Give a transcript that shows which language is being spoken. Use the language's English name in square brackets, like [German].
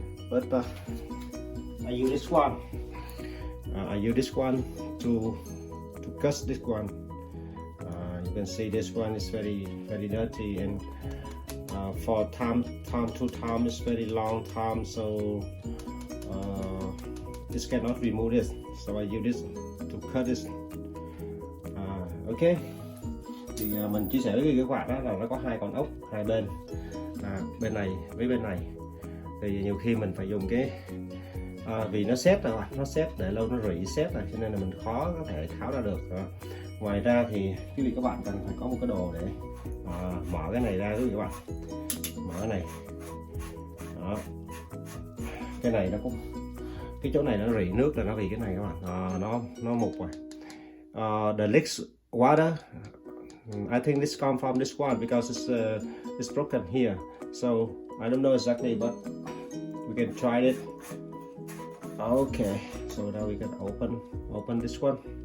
[English] But I use this one. I use this one to cut this one. You can see this one is very dirty, and for time to time it's very long time, so this cannot remove this. So I use this to cut this. Okay. [Vietnamese] Thì mình chia sẻ với các bạn đó là nó có hai con ốc hai bên, bên này với bên này. Thì nhiều khi mình phải dùng cái vì nó xét rồi, nó xét để lâu nó rỉ xét rồi, cho nên là mình khó có thể tháo ra được. Ngoài ra thì quý vị các bạn cần phải có một cái đồ để mở cái này ra, quý vị các bạn, mở cái này. Đó, cái này nó cũng, cái chỗ này nó rỉ nước là nó vì cái này các bạn, nó mục rồi. [English] The leaks water, I think this come from this one because it's broken here, so I don't know exactly, but we can try it. Okay, so now we can open this one.